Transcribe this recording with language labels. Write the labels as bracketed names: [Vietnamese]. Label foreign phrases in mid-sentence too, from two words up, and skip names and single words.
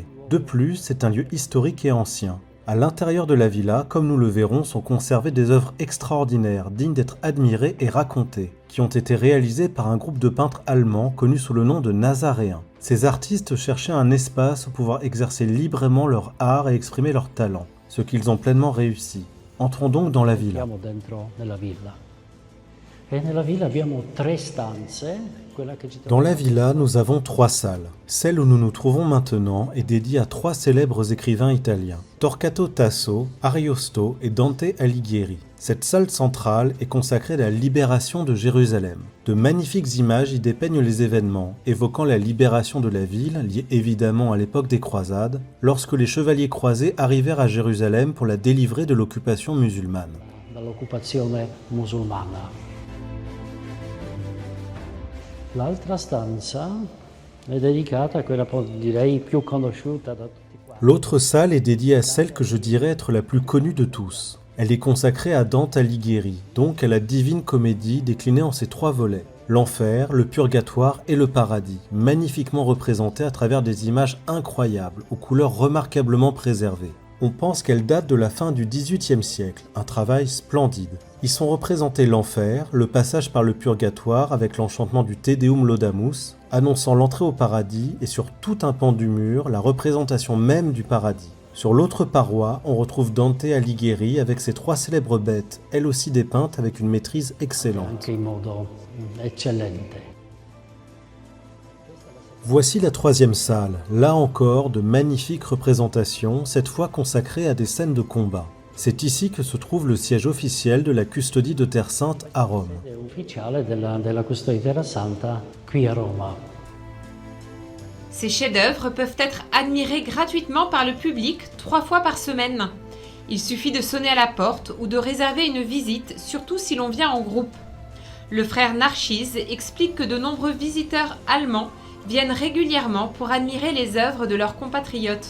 [French] De plus, c'est un lieu historique et ancien. À l'intérieur de la villa, comme nous le verrons, sont conservées des œuvres extraordinaires, dignes d'être admirées et racontées, qui ont été réalisées par un groupe de peintres allemands connu sous le nom de Nazaréens. Ces artistes cherchaient un espace où pouvoir exercer librement leur art et exprimer leur talent, ce qu'ils ont pleinement réussi. Entrons donc dans la villa. [Italian] Siamo dentro nella villa. E nella villa abbiamo 3 stanze. [French] Dans la villa, nous avons 3 salles. Celle où nous nous trouvons maintenant est dédiée à 3 célèbres écrivains italiens, Torquato Tasso, Ariosto et Dante Alighieri. Cette salle centrale est consacrée à la libération de Jérusalem. De magnifiques images y dépeignent les événements, évoquant la libération de la ville, liée évidemment à l'époque des croisades, lorsque les chevaliers croisés arrivèrent à Jérusalem pour la délivrer de l'occupation musulmane. [Italian] Dall'occupazione musulmana. L'altra stanza è dedicata a quella, direi, più conosciuta da tutti quanti. [French] L'autre salle est dédiée à celle que je dirais être la plus connue de tous. Elle est consacrée à Dante Alighieri, donc à la Divine Comédie déclinée en ses 3 volets. L'enfer, le purgatoire et le paradis, magnifiquement représentés à travers des images incroyables, aux couleurs remarquablement préservées. On pense qu'elle date de la fin du XVIIIe siècle, un travail splendide. Y sont représentés l'enfer, le passage par le purgatoire avec l'enchantement du [Latin] Te Deum Laudamus, [French] annonçant l'entrée au paradis et sur tout un pan du mur, la représentation même du paradis. Sur l'autre paroi, on retrouve Dante Alighieri avec ses 3 célèbres bêtes, elles aussi dépeintes avec une maîtrise excellente. [Italian] Anche in modo eccellente. [French] Voici la 3e salle, là encore de magnifiques représentations, cette fois consacrées à des scènes de combat. C'est ici que se trouve le siège officiel de la custodie de Terre Sainte à Rome. [Italian] Ufficiale della custodia di Terra Santa qui a Roma. [French] Ces chefs-d'œuvre peuvent être admirés gratuitement par le public 3 fois par semaine. Il suffit de sonner à la porte ou de réserver une visite, surtout si l'on vient en groupe. Le frère Narcisse explique que de nombreux visiteurs allemands viennent régulièrement pour admirer les œuvres de leurs compatriotes.